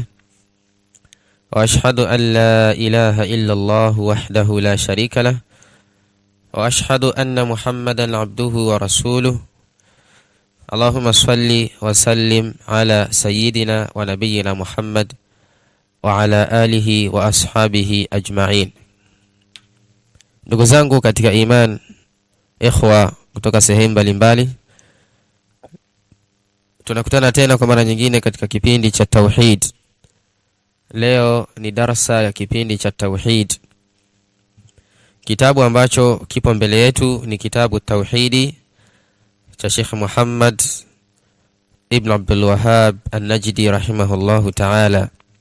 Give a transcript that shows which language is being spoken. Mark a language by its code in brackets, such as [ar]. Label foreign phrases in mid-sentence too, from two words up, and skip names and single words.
[ar] وأشهد أن لا إله إلا الله وحده لا شريك له وأشهد أن محمدا عبده ورسوله. اللهم صل وسلم على سيدنا ونبينا محمد وعلى آله وأصحابه أجمعين. [sw] Ndugu zangu katika iman, ikhwa kutoka sehemu mbalimbali, tunakutana tena kwa mara nyingine katika kipindi cha tauhid. Leo ni darasa ya kipindi cha tauhid. Kitabu ambacho kipo mbele yetu ni kitabu tauhidi cha Sheikh Muhammad ibn Abdul Wahhab an-Najdi [ar] رحمه الله تعالى.